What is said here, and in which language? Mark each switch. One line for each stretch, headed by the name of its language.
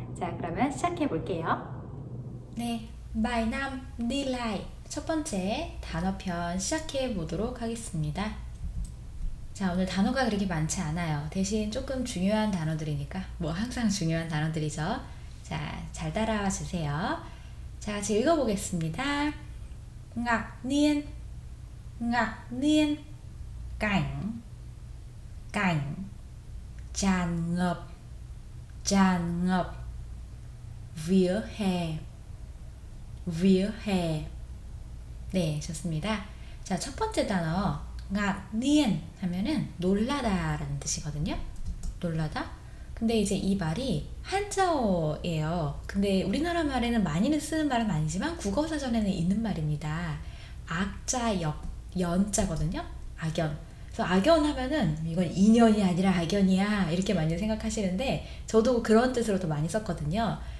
Korean: 자, 그러면 시작해 볼게요. 네,
Vietnamese: bài năm đi lại
Korean: 첫 번째 단어편 시작해 보도록 하겠습니다. 자, 오늘 단어가 그렇게 많지 않아요. 대신 조금 중요한 단어들이니까, 뭐 항상 중요한 단어들이죠. 자, 잘 따라와 주세요. 자, 같이 읽어보겠습니다.
Vietnamese: ngạc nhiên, ngạc nhiên, cảnh, cảnh, tràn ngập, tràn ngập, vỉa hè, vỉa hè.
Korean: 네, 좋습니다. 자, 첫 번째 단어 ngạc nhiên 하면은 놀라다 라는 뜻이거든요. 놀라다. 근데 이제 이 말이 한자어예요. 근데 우리나라 말에는 많이는 쓰는 말은 아니지만 국어사전에는 있는 말입니다. 악자 연자거든요. 악연. 그래서 악연 하면은 이건 인연이 아니라 악연이야 이렇게 많이 생각하시는데, 저도 그런 뜻으로 더 많이 썼거든요.